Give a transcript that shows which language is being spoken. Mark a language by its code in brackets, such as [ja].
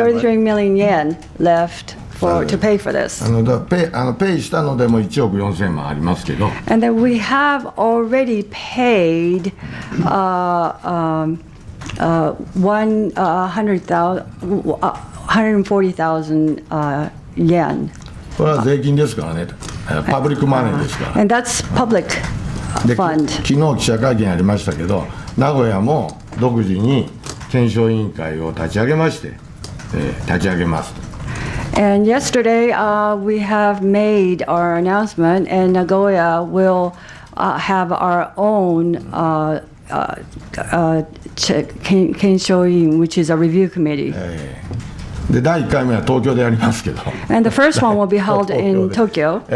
[en] 33 million yen left to pay for this. [ja] ペイしたのでも1億4000万ありますけど。 [en] And then we have already paid 140,000 yen. [ja] これは税金ですからね、パブリックマネーですから。 [en] And that's public [ja] で [en] fund. [ja] 昨日記者会見ありましたけど、名古屋も独自に検証委員会を立ち上げまして、立ち上げますと。 [en] And yesterday, we have made our announcement, and Nagoya will have our own Kenshoin, which is a review committee. [ja] で第1回目は東京でやりますけど。 [en] And the first one will be held in Tokyo.